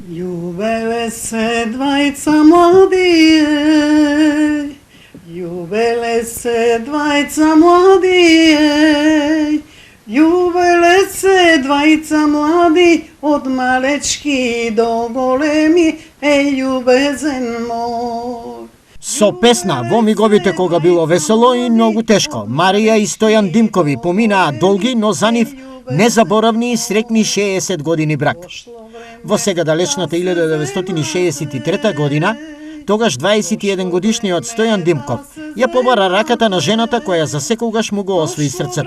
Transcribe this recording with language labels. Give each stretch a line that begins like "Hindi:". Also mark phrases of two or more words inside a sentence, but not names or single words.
Macedonian: Љубеле се двајца младије, љубеле се двајца младије, љубеле се двајца млади, од малечки до големи, љубезен мој. Со песна во миговите кога било весело и многу тешко, Марија и Стојан Димкови поминаа долги, но за нив незаборавни и среќни 60 години брак. Во сега далечната 1963 година, тогаш 21 годишниот Стојан Димков ја побара раката на жената која за секогаш му го освои срцето.